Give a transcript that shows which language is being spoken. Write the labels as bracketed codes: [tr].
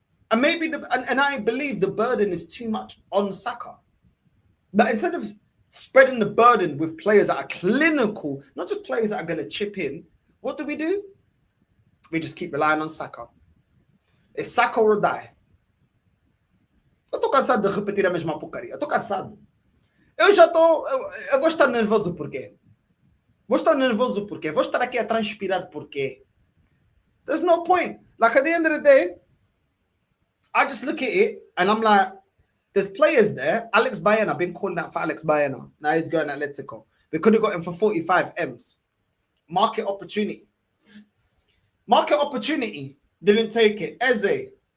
[en] And maybe and I believe the burden is too much on Saka. But instead of spreading the burden with players that are clinical, not just players that are going to chip in, what do? We just keep relying on Saka. It's Saka or die. [pt] Eu tô cansado de repetir a mesma porcaria. Eu tô cansado. Eu vou estar nervoso por quê? Vou estar aqui a transpirar por quê? [en] There's no point. Like at the end of the day, I just look at it and I'm like, there's players there. Alex Baena, I've been calling out for Alex Baena. Now he's going Atletico. We could have got him for 45 M's. Market opportunity. Market opportunity. Didn't take it. Eze.